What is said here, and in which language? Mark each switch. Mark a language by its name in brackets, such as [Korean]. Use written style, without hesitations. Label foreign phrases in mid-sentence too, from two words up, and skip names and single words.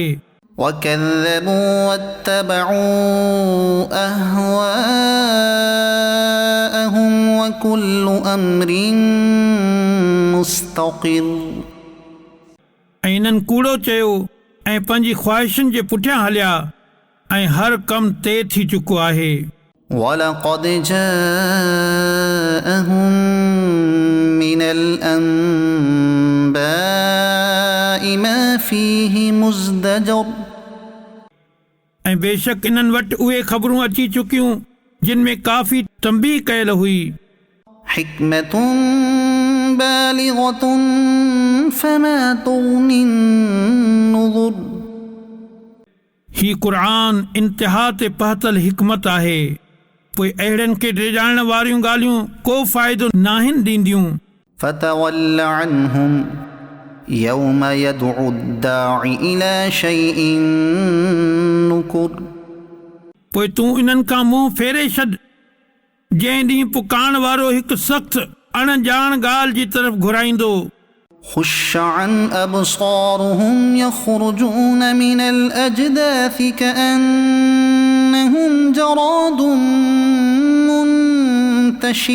[Arabic] وكذبوا واتبعوا أهواءهم وكل أمر مستقر. [Sindhi] ऐं इन्हनि कूड़ो चयो ऐं पंहिंजी ख़्वाहिशुनि जे पुठियां हलिया ऐं हर कमु तइ थी चुको आहे। [Arabic] ولقد جاءهم من الأنباء ما فيه مزدجر. [Sindhi] ऐं बेशक इन्हनि वटि उहे ख़बरूं अची चुकियूं जिन में काफ़ी तंबीह कयल हुई। [Arabic] حكمة بالغة فما تغن النذر. [Sindhi] ही क़ुरान इंतिहा ते पहुतल हिकमत आहे, पोइ अहिड़नि खे डिॼाइण वारियूं ॻाल्हियूं को फ़ाइदो नाहिनि ॾींदियूं। [Arabic] فتول عنهم يوم يدع الداع إلى شيء نكر. [Sindhi] पोइ तूं इन्हनि खां मुंहुं फेरे छॾ जंहिं ॾींहुं पुकारण वारो हिकु सख़्तु अणॼाण ॻाल्हि जी तरफ़ घुराईंदो। [Arabic] خشعا أبصارهم يخرجون من الأجداث كأنهم جراد منتشر.